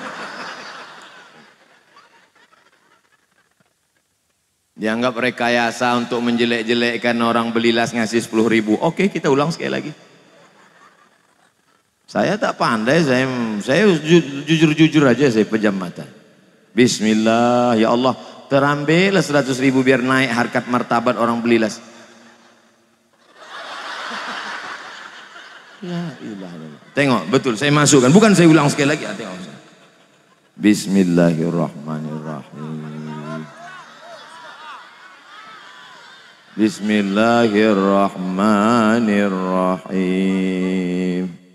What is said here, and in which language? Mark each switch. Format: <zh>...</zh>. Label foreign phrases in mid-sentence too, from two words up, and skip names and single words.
<ms>Dianggap rekayasa untuk menjelek-jelekkan orang belilas ngasih 10.000. Oke, kita ulang sekali lagi. Saya tak pandai, saya jujur-jujur aja, saya pejam mata.</ms> <ar>Bismillah, ya Allah,</ar> <ms>terambillah 100.000 biar naik harkat martabat orang belilas.</ms> <ar>La ilaha illallah.</ar> <ms>Tengok, betul, saya masukkan, bukan saya ulang sekali lagi. Tengok.</ms> <ar>Bismillahirrahmanirrahim. Bismillahirrahmanirrahim.</ar>